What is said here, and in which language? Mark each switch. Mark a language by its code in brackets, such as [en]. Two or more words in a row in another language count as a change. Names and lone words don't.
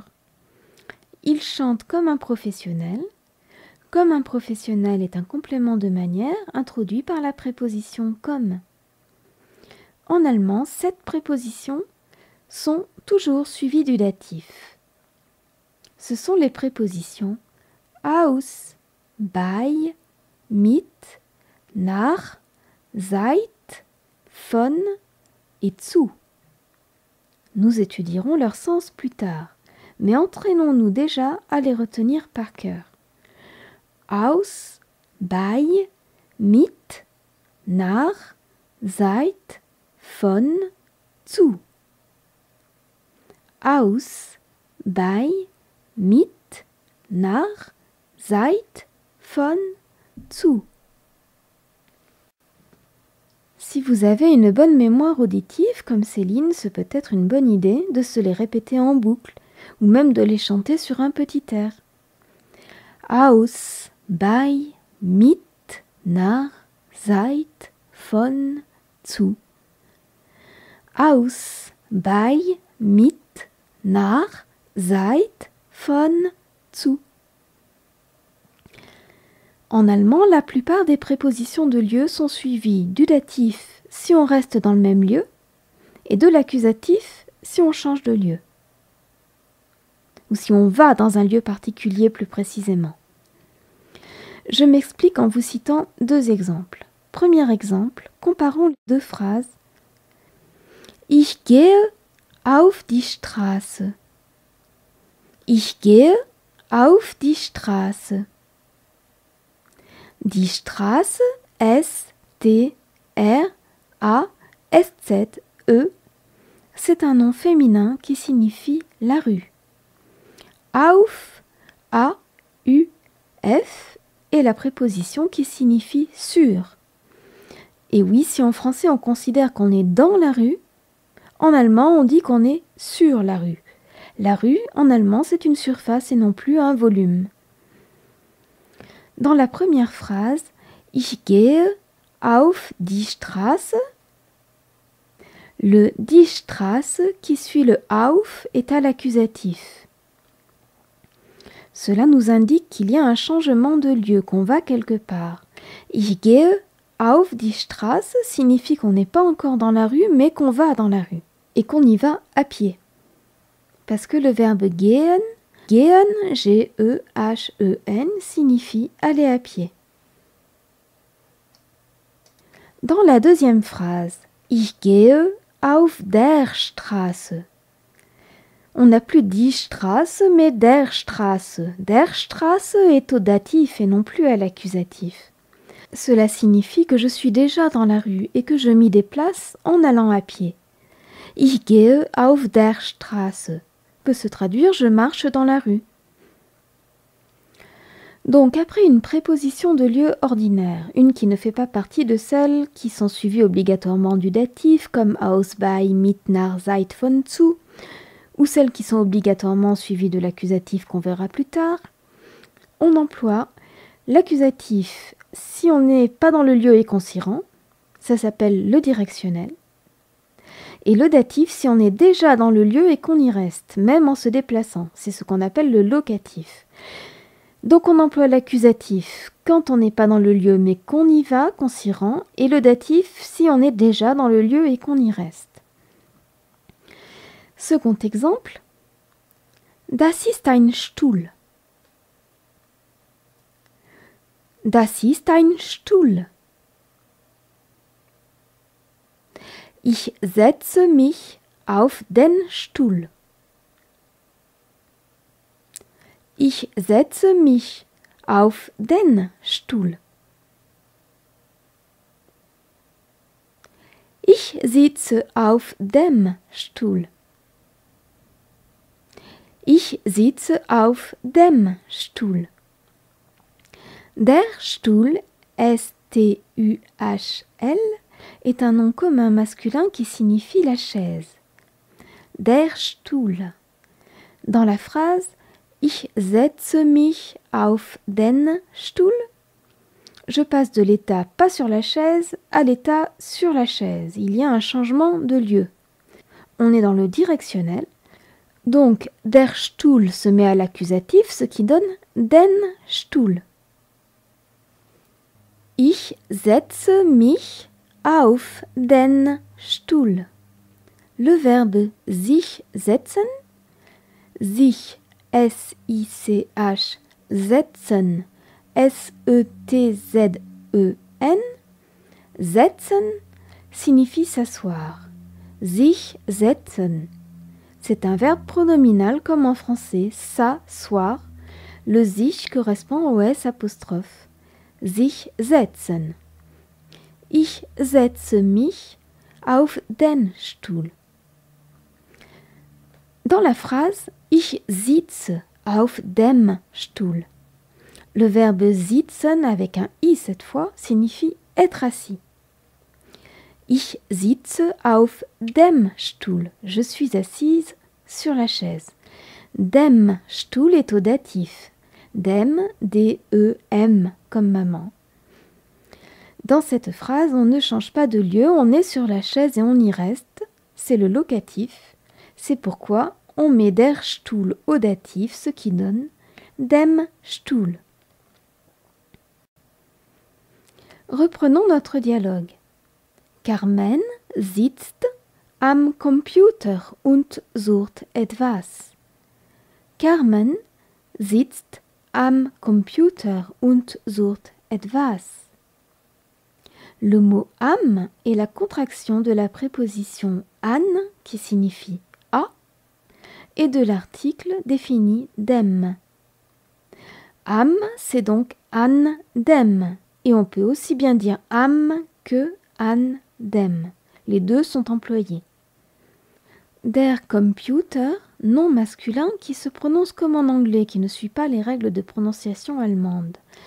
[fr] Il chante comme un professionnel. Comme un professionnel est un complément de manière introduit par la préposition comme. En allemand, 7 prépositions sont toujours suivies du datif. Ce sont les prépositions [de] aus, bei, mit, nach, seit, von [fr] et zu. Nous étudierons leur sens plus tard, mais entraînons-nous déjà à les retenir par cœur. [de] Aus, bei, mit, nach, seit, von, zu. Aus, bei, mit, nach, seit, von, zu. [fr] Si vous avez une bonne mémoire auditive comme Céline, ce peut être une bonne idée de se les répéter en boucle ou même de les chanter sur un petit air. [de] Aus, bei, mit, nach, seit, von, zu. Aus, bei, mit, nach, seit, von, zu. [fr] En allemand, la plupart des prépositions de lieu sont suivies du datif si on reste dans le même lieu et de l'accusatif si on change de lieu ou si on va dans un lieu particulier plus précisément. Je m'explique en vous citant 2 exemples. Premier exemple, comparons les 2 phrases. [de] Ich gehe auf die Straße. Ich gehe auf die Straße. Die Straße, [fr] S-T-R-A-S-Z-E, c'est un nom féminin qui signifie la rue. Auf, A-U-F, est la préposition qui signifie sur. Et oui, si en français on considère qu'on est dans la rue, en allemand on dit qu'on est sur la rue. La rue, en allemand, c'est une surface et non plus un volume. Dans la première phrase, [de] Ich gehe auf die Straße, [fr] le [de] die Straße [fr] qui suit le auf est à l'accusatif. Cela nous indique qu'il y a un changement de lieu, qu'on va quelque part. [de] Ich gehe auf die Straße [fr] signifie qu'on n'est pas encore dans la rue, mais qu'on va dans la rue et qu'on y va à pied. Parce que le verbe gehen, G-E-H-E-N, signifie aller à pied. Dans la deuxième phrase, [de] Ich gehe auf der Straße. [fr] On n'a plus [de] die Straße, [fr] mais [de] der Straße. Der Straße [fr] est au datif et non plus à l'accusatif. Cela signifie que je suis déjà dans la rue et que je m'y déplace en allant à pied. [de] Ich gehe auf der Straße [fr] peut se traduire « je marche dans la rue ». Donc, après une préposition de lieu ordinaire, une qui ne fait pas partie de celles qui sont suivies obligatoirement du datif, comme [de] aus, bei, mit, nach, seit, von, zu, [fr] ou celles qui sont obligatoirement suivies de l'accusatif qu'on verra plus tard, on emploie l'accusatif si on n'est pas dans le lieu et qu'on s'y rend, ça s'appelle le directionnel, et le datif si on est déjà dans le lieu et qu'on y reste, même en se déplaçant. C'est ce qu'on appelle le locatif. Donc on emploie l'accusatif quand on n'est pas dans le lieu mais qu'on y va, qu'on s'y rend, et le datif si on est déjà dans le lieu et qu'on y reste. Second exemple, [de] Das ist ein Stuhl. Das ist ein Stuhl. Ich setze mich auf den Stuhl. Ich setze mich auf den Stuhl. Ich sitze auf dem Stuhl. Ich sitze auf dem Stuhl. Der Stuhl, [fr] S-T-U-H-L, est un nom commun masculin qui signifie la chaise. [de] Der Stuhl, [fr] Dans la phrase [de] Ich setze mich auf den Stuhl, [fr] je passe de l'état pas sur la chaise à l'état sur la chaise. Il y a un changement de lieu. On est dans le directionnel. Donc, [de] der Stuhl [fr] se met à l'accusatif, ce qui donne [de] den Stuhl. Ich setze mich auf den Stuhl. [fr] Le verbe [de] sich setzen, sich, [fr] S-I-C-H, setzen, S-E-T-Z-E-N, setzen signifie s'asseoir. [de] Sich setzen. [fr] C'est un verbe pronominal comme en français, s'asseoir. Le sich correspond au S apostrophe. [de] Sich setzen. Ich setze mich auf den Stuhl. [fr] Dans la phrase [de] Ich sitze auf dem Stuhl, [fr] le verbe sitzen avec un I cette fois signifie être assis. [de] Ich sitze auf dem Stuhl. [fr] Je suis assise sur la chaise. [de] Dem Stuhl [fr] est au datif. Dem, D-E-M, comme maman. Dans cette phrase, on ne change pas de lieu, on est sur la chaise et on y reste. C'est le locatif. C'est pourquoi on met [de] der Stuhl [fr] au datif, ce qui donne [de] dem Stuhl. [fr] Reprenons notre dialogue. [de] Carmen sitzt am Computer und sucht etwas. Carmen sitzt am Computer und sucht etwas. [fr] Le mot am est la contraction de la préposition an, qui signifie à, et de l'article défini dem. Am, c'est donc [de] an dem, [fr] et on peut aussi bien dire am que [de] an dem. [fr] Les deux sont employés. [de] Der Computer, [fr] nom masculin qui se prononce comme en anglais, qui ne suit pas les règles de prononciation allemande.